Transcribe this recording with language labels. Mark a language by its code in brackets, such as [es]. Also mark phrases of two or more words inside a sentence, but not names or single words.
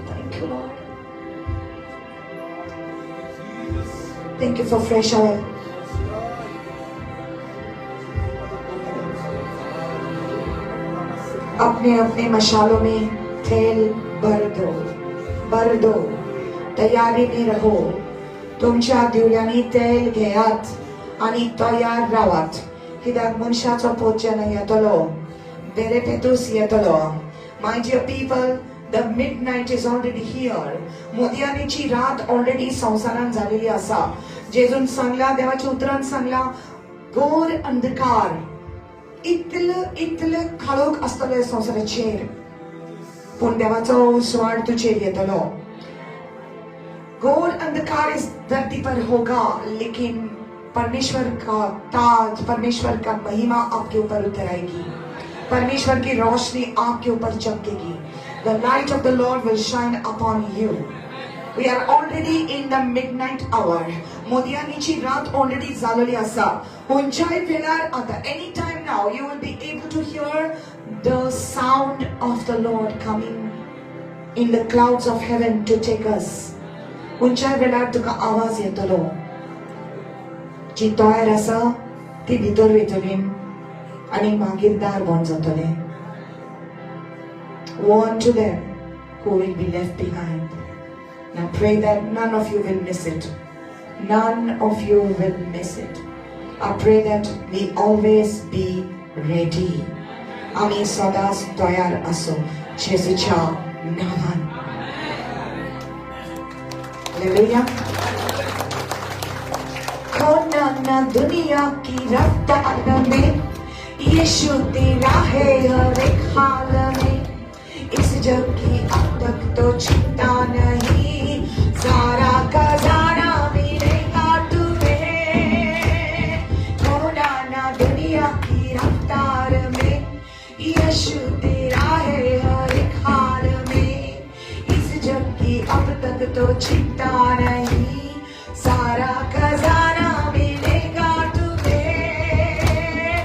[en] Thank you, Lord. Thank you for fresh oil. [hi] अपने अपने मशालों में तेल भर दो. तयारी में रहो. [kok] तुमच्या दिवल्यांनी तेल घेयात आणि तयार रावात. कित्याक मनशाचो पोत जेन्ना येतलो बेरे पेतूस येतलो. [en] My dear people, the midnight is already here. [kok] मोदयांची रात already संसारान झालेली आसा. जेजून सांगला, देवाच्या उतरान सांगला, घोर अंधकार इतले काळोख आसतले संसाराचेर पूण देवाचो स्वाड तुजेर येतलो. [hi] घोर अंधकार इस धरती पर होगा लेकिन परमेश्वर का ताज, परमेश्वर का महिमा आपके ऊपर उतर आएगी. परमेश्वर की रोशनी आपके ऊपर चमकेगी. [en] The light of the Lord will shine upon you. We are already in the midnight hour. [kok] मोदयांची रात already जालेली आसा. खंयच्याय वेळार आता [en] any time now you will be able to hear the sound of the Lord coming in the clouds of heaven to take us. [kok] खंयच्याय वेळार तुका आवाज येतलो. जी तयार आसा ती भितर वयतली आणि मागीर दार बंद जातले. [en] Woe unto them who will be left behind. Now pray that none of you will miss it. None of you will miss it. I pray that we always be ready. [kok] आम्ही सदाच तयार असो जेजूच्या नावान. हालेलुया. [hi] कोना दुनिया की रफ्तार में यीशु तेरा है हर एक हाल में, इस जग की अब तक तो चिंता नहीं, सारा खजाना मिलेगा तुम्हें, खोना ना दुनिया की रफ्तार में, यीशु तेरा है हर एक हाल में, इस जग की अब तक तो चिंता नहीं, सारा खजाना मिलेगा तुम्हें।